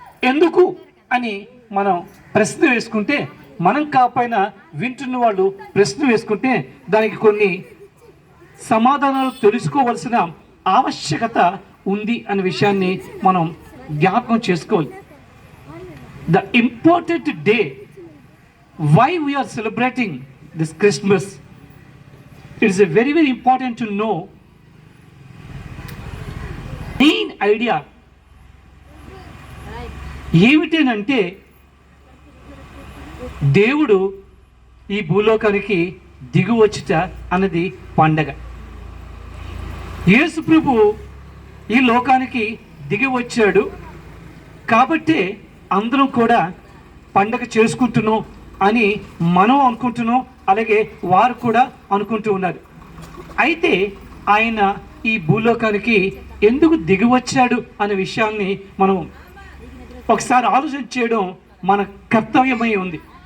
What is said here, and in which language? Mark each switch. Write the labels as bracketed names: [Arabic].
[Telugu] ఎందుకు అని మనం ప్రశ్న వేసుకుంటే, మనం కాకపోయినా వింటున్న వాళ్ళు ప్రశ్న వేసుకుంటే దానికి కొన్ని సమాధానాలు తెలుసుకోవలసిన ఆవశ్యకత ఉంది అనే విషయాన్ని మనం జ్ఞాపకం చేసుకోవాలి. [English] The important day why we are celebrating this Christmas, it is a very important to know main idea [Telugu] ఏమిటంటే దేవుడు ఈ భూలోకానికి దిగువచ్చుట అన్నది పండగ. యేసు ప్రభు ఈ లోకానికి దిగి వచ్చాడు కాబట్టి అందరం కూడా పండగ చేసుకుంటున్నాం అని మనం అనుకుంటున్నాం, అలాగే వారు కూడా అనుకుంటూ ఉన్నారు. అయితే ఆయన ఈ భూలోకానికి ఎందుకు దిగి వచ్చాడు అనే విషయాన్ని మనం ఒకసారి ఆలోచన చేయడం మన కర్తవ్యమై ఉంది.